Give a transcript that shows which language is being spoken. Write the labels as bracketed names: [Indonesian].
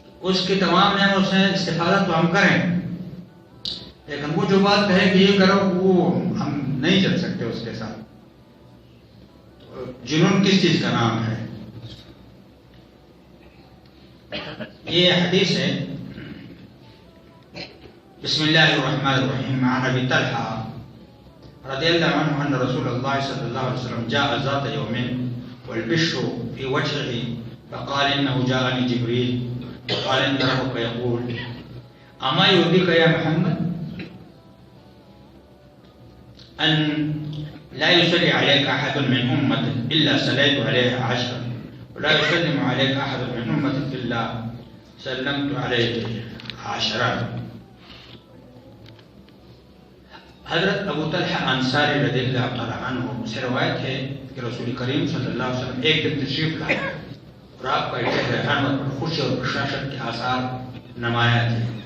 [Urdu] اس کی تمام نعمتوں سے استفادہ تو ہم کریں، لیکن وہ جو بات کہے کہ یہ کرو، وہ ہم نہیں چل سکتے اس کے ساتھ. جنون کس چیز کا نام ہے؟ یہ حدیث ہے، بسم اللہ الرحمن الرحیم. [Arabic] عن ابی طلحہ رضی اللہ عنہ ان رسول اللہ صلی اللہ علیہ وسلم جاء ذات یوم والبشر في وجهه فقال انه جاءني جبريل وقال ان ربك يقول اما يرضيك يا محمد ان لا يصلي عليك احد من امتك الا صليت عليه 10 ولا يسلم عليك احد من امتك الا سلمت عليه 10. [Urdu] حضرت ابو طلحہ انصاری رضی اللہ تعالیٰ عنہ سے روایت ہے کہ رسول کریم صلی اللہ علیہ وسلم ایک دن تشریف لائے اور آپ کا چہرہ انور پر خوشی اور بشاشت کے آثار نمایاں تھے.